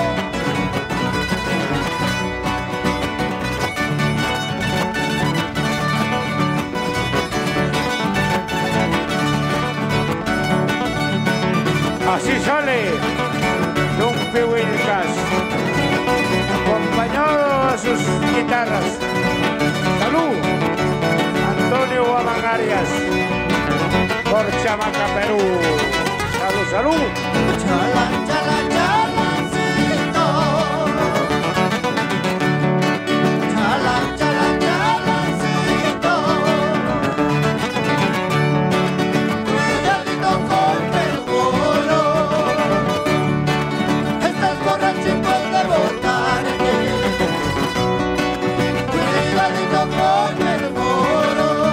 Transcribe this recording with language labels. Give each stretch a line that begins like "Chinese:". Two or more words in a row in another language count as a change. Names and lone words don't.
Spanish: Así sale Chumpivilcas, acompañado a sus guitarras. Salud, Antonio Guamangarias, por Chamaca, Perú. Salud, salud. Chalan, chalan, chalancito. Chalan, chalan, chalancito. Cuidadito con el bolo. Estás borrachito de botarte. Cuidadito con el bolo.